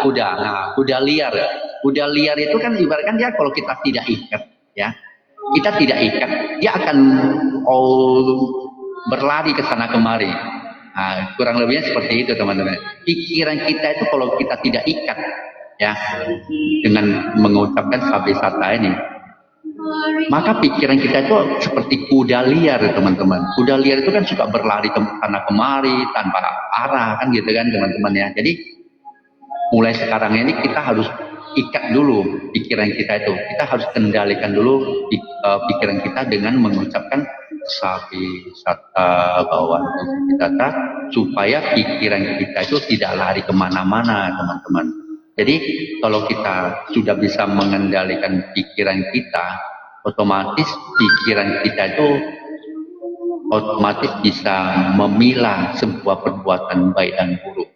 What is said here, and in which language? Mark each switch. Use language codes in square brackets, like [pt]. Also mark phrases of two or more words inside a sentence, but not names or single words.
[id] Nah, kuda liar itu kan ibaratkan dia kalau kita tidak ikat, ya, kita tidak ikat, dia akan berlari ke sana kemari. Nah, kurang lebihnya seperti itu, teman-teman. Pikiran kita itu kalau kita tidak ikat, ya, dengan mengucapkan [pi] sabe sata [id] ini, maka pikiran kita itu seperti kuda liar, teman-teman. Kuda liar itu kan suka berlari ke sana kemari tanpa arah, kan gitu kan, teman-teman ya. Jadi mulai sekarang ini kita harus ikat dulu pikiran kita itu. Kita harus kendalikan dulu pikiran kita dengan mengucapkan [pi] sabe sata bawaan tusu kita, [id] supaya pikiran kita itu tidak lari kemana-mana, teman-teman. Jadi kalau kita sudah bisa mengendalikan pikiran kita, otomatis pikiran kita itu otomatis bisa memilah sebuah perbuatan baik dan buruk.